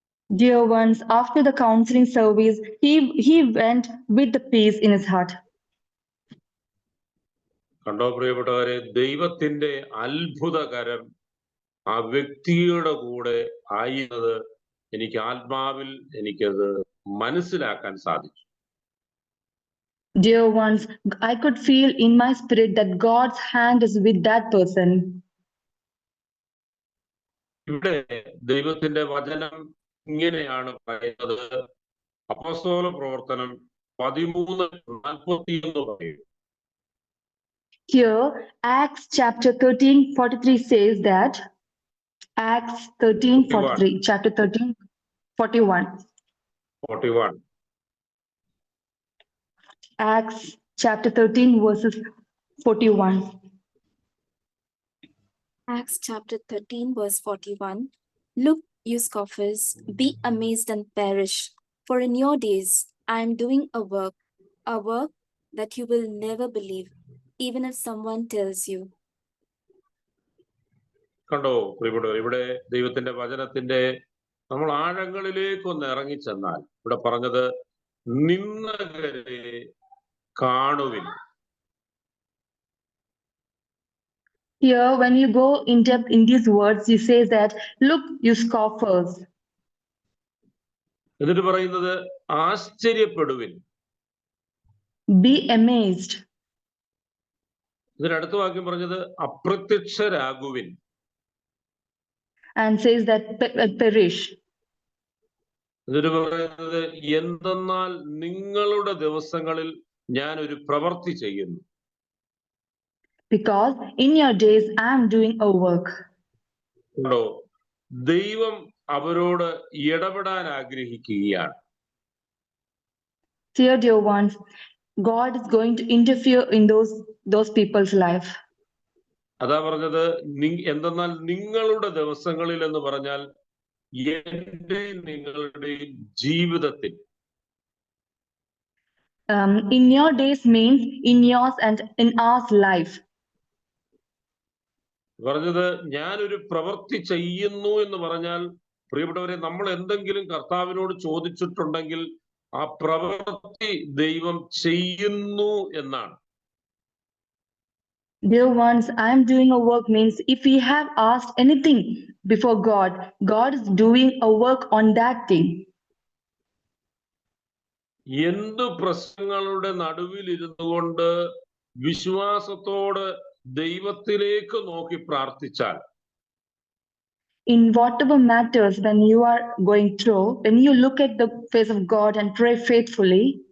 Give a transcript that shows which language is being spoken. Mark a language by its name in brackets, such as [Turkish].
[English] Dear ones, after the counseling service, he went with the peace in his heart. [Malayalam] കണ്ടോ പ്രിയപ്പെട്ടവരെ, ദൈവത്തിന്റെ അത്ഭുതകരം ആ വ്യക്തിയുടെ കൂടെ ആയിരുന്നത് എനിക്ക് ആത്മാവിൽ എനിക്കത് മനസ്സിലാക്കാൻ സാധിച്ചു. [English] Dear ones, I could feel in my spirit that God's hand is with that person. [Malayalam] ഇവിടെ ദൈവത്തിന്റെ വചനം ഇങ്ങനെയാണ് പറയുന്നത്, അപ്പോസ്തല പ്രവർത്തനം 13:41 പറയും. [English] Here, Acts chapter 13:43 says that, Acts 13:43, chapter 13:41. Acts chapter 13 verses 41. Acts chapter 13, verse 41. Look, you scoffers, be amazed and perish, for in your days I am doing a work that you will never believe, even if someone tells you. [Malayalam] കണ്ടോ പ്രിയപ്പെട്ടവർ, ഇവിടെ ദൈവത്തിന്റെ വചനത്തിന്റെ നമ്മൾ ആഴങ്ങളിലേക്കൊന്ന് ഇറങ്ങിച്ചെന്നാൽ ഇവിടെ പറഞ്ഞത് നിന്ദകരെ കാണുവിൻ. [English] Here, when you go in depth in these words, he says that, look, you scoffers. [Malayalam] എന്നിട്ട് പറയുന്നത് ആശ്ചര്യപ്പെടുവിൻ. [English] Be amazed. [Malayalam] ഇതിന് അടുത്ത വാക്യം പറഞ്ഞത് അപ്രത്യക്ഷരാകുവിൻ. [English] and says that perish. [Malayalam] എന്നിട്ട് പറയുന്നത് എന്തെന്നാൽ നിങ്ങളുടെ ദിവസങ്ങളിൽ ഞാൻ ഒരു പ്രവൃത്തി ചെയ്യുന്നു. [English] Because in your days I am doing a work. [Malayalam] ഉണ്ടോ? ദൈവം അവരോട് ഇടപെടാൻ ആഗ്രഹിക്കുകയാണ്. [English] Dear ones, God is going to interfere in those people's life. [Malayalam] അതാ പറഞ്ഞത് എന്തെന്നാൽ നിങ്ങളുടെ ദിവസങ്ങളിൽ എന്ന് പറഞ്ഞാൽ എന്റെയും നിങ്ങളുടെയും ജീവിതത്തിൽ. [English] In your days means in yours and in our life. [Malayalam] പറഞ്ഞത് ഞാനൊരു പ്രവൃത്തി ചെയ്യുന്നു എന്ന് പറഞ്ഞാൽ പ്രിയപ്പെട്ടവരെ, നമ്മൾ എന്തെങ്കിലും കർത്താവിനോട് ചോദിച്ചിട്ടുണ്ടെങ്കിൽ ആ പ്രവൃത്തി ദൈവം ചെയ്യുന്നു എന്നാണ്. [English] Dear ones, I am doing a work means if we have asked anything before God, God is doing a work on that thing. [Malayalam] എന്തു പ്രശ്നങ്ങളുടെ നടുവിൽ ഇരുന്നു കൊണ്ട് വിശ്വാസത്തോട് ദൈവത്തിലേക്ക് നോക്കി പ്രാർത്ഥിച്ചാൽ, [English] in whatever matters when you are going through, when you look at the face of God and pray faithfully,